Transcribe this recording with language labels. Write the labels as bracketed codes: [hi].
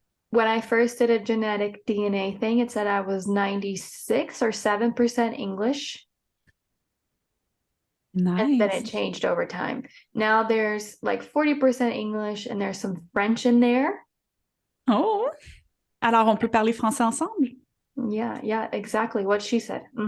[en] When I first did a genetic DNA thing, it said I was 96 or 7% English. Nice. And then it changed over time. Now there's like 40% English and there's some French in there. [fr] Oh, alors on peut parler français ensemble? [en] Yeah, exactly what she said.